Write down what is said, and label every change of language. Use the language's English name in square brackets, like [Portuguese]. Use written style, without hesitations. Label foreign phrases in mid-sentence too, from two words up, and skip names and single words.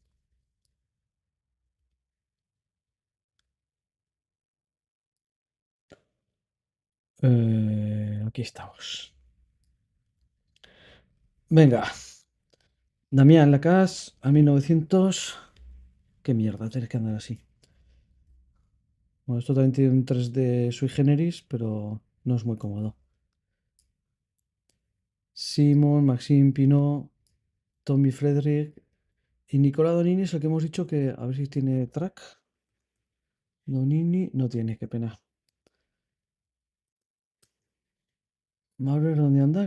[Spanish] Aquí estamos. Venga. Damián Lacasse a 1900. Qué mierda, tienes que andar así. Bueno, esto también tiene un 3D [Latin] sui generis, [Spanish] pero no es muy cómodo. Simon, Maxime Pinot, Tommy Frederick y Nicola Donini es el que hemos dicho que a ver si tiene track. Donini no tiene, qué pena. Maurer, ¿dónde anda?